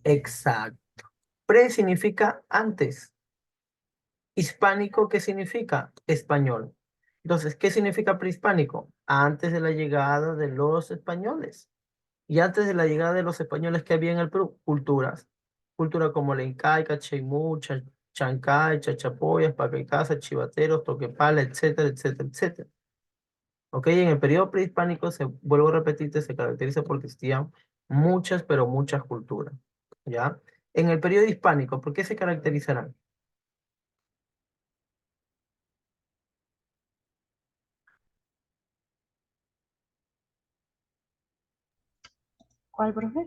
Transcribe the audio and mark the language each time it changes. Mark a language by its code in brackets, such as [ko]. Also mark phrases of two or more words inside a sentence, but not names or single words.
[es] exacto. Pre significa antes. Hispánico, ¿qué significa? Español. Entonces, ¿qué significa prehispánico? Antes de la llegada de los españoles. Y antes de la llegada de los españoles que había en el Perú, culturas. Cultura como la incaica, chaimú, chancay, chachapoyas, pacaicasa, chivateros, toquepala, etcétera, etcétera, etcétera. ¿Ok? En el periodo prehispánico, vuelvo a repetirte, se caracteriza porque existían muchas, pero muchas culturas. ¿Ya? En el periodo hispánico, ¿por qué se caracterizarán? ¿Cuál, profe?